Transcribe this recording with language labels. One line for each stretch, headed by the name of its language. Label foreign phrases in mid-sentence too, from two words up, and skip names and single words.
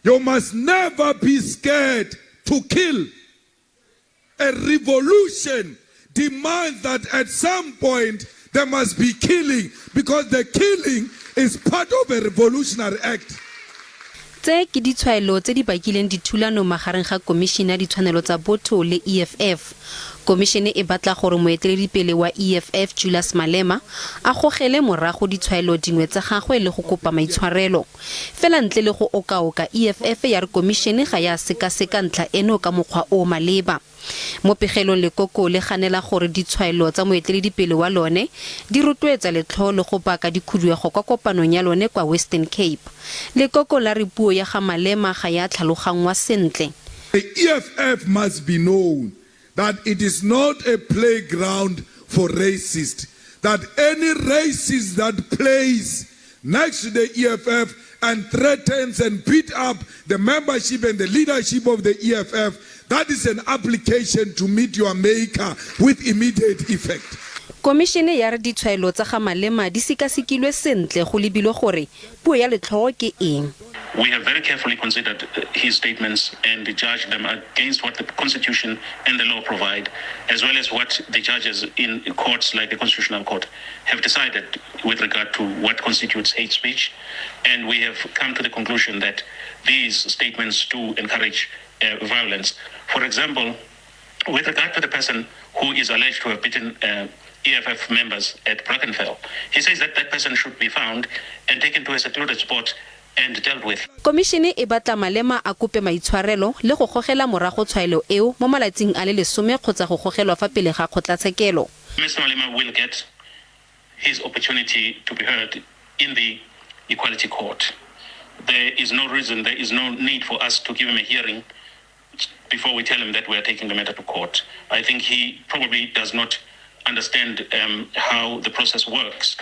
English: You must never be scared to kill. A revolution demands that at some point there must be killing, because the killing is part of a revolutionary act.
Tswana: Tse ke ditshwaelo tse di bakileng dithulano magareng ga Khomishene ya ditshwanelo tsa botho le EFF. Khomishene e batla gore moeteledipele wa EFF Julius Malema a gogele morago ditshwaelo dingwe tsa gagwe le go kopa maitshwarelo. Fela ntle le go okaoka, EFF ya re Khomishene ga ya sekaseka ntlha eno ka mokgwa o maleba. Mo pegelong lekoko le ganela gore ditshwaelo tsa moeteledipele wa lone di rotloetsa letlho le go baka dikhuduego kwa kopanong ya lone kwa Western Cape. Lekoko la re puo ya ga Malema ga ya tlhalogangwa sentle.
English: The EFF must be known that it is not a playground for racists, that any racist that plays next to the EFF and threatens and beat up the membership and the leadership of the EFF, that is an application to meet your maker with immediate effect.
Tswana: Khomishene ya re ditshwaelo tsa ga Malema di sikasikilwe sentle go lebilwe gore puo ya letlho ke eng.
English: We have very carefully considered his statements and judged them against what the Constitution and the law provide, as well as what the judges in courts like the Constitutional Court have decided with regard to what constitutes hate speech. And we have come to the conclusion that these statements do encourage violence. For example, with regard to the person who is alleged to have beaten EFF members at Brackenfell, he says that that person should be found and taken to a secluded spot and dealt with.
Tswana: Khomishene e batla Malema a kope maitshwarelo le go gogela morago tshwaelo eo mo malatsing a le lesome kgotsa go gogelwa fa pele ga kgotlatshekelo.
English: Mr. Malema will get his opportunity to be heard in the Equality Court. There is no reason, there is no need for us to give him a hearing before we tell him that we are taking the matter to court. I think he probably does not understand how the process works.